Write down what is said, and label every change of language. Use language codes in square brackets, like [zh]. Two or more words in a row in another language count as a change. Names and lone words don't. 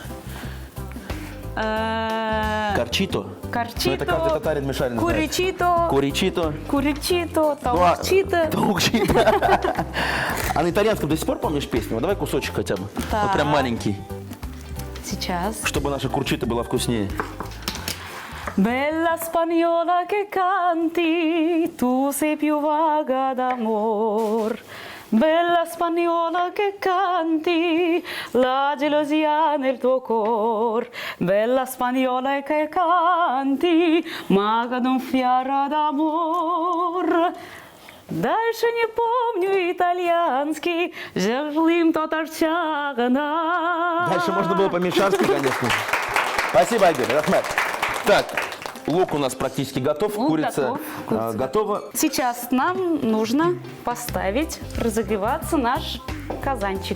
[ru] Корчито? Корчито, Ну, это каждый татарин мишарин знает. куричито, Куричито. куричито, Ну, а- таукчито. Таукчито. А на итальянском до сих пор помнишь песню? Вот давай кусочек хотя бы. Так. Вот прям маленький. Сейчас. Чтобы наша курчита была вкуснее. [it] Bella spagnola che canti, tu sei più vaga d'amor. Bella spagnola che canti, la gelosia nel tuo cor. Bella spagnola che canti, maga d'un fiara d'amor. [ru] Дальше не помню итальянский, [tt] жерлим татарчагана. [ru] Дальше можно было по-мишарски, конечно. Спасибо, Айгуль. Рахмет. Так, лук у нас практически готов. Лук Курица готов. готова. Сейчас нам нужно поставить, разогреваться наш казанчик.